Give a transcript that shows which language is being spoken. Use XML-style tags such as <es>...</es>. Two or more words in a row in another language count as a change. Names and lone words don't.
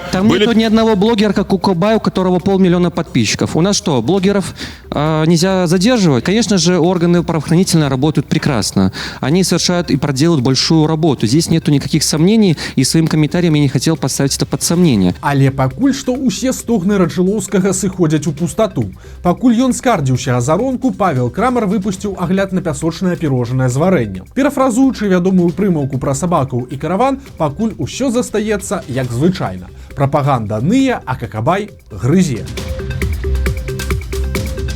<ru>Там нету ни одного блогера, как Какабай, у которого 500 000 подписчиков. У нас что, блогеров нельзя задерживать? Конечно же, органы правоохранительные работают прекрасно. Они совершают и проделают большую работу. Здесь нету никаких сомнений, и своим комментарием я не хотел поставить это под сомнение.</ru> <be>Але пакуль што ўсе стогны Рачылоўскага сыходзяць у пустату. Пакуль ён скардзіўся «Азаронку», Павел Крамар выпусціў агляд на пясочнае пірожанае з варэннем. Перафразуючы вядомую прымаўку пра сабакаў і караван, пакуль усё застаецца як звычайна. Прапаганда ные, а Какабай грызе.</be>